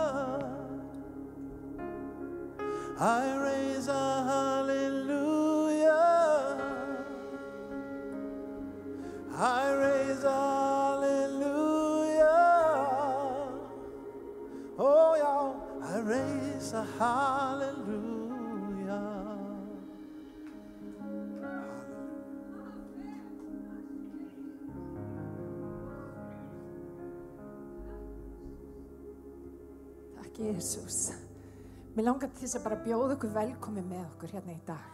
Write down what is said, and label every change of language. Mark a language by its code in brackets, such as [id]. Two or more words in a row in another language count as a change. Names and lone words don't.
[en] I raise a hallelujah. I raise a hallelujah. Oh yeah, I raise a hallelujah. [is] Takk Jesus. Mér langar til þess að bara bjóða ykkur velkomin með okkur hérna í dag.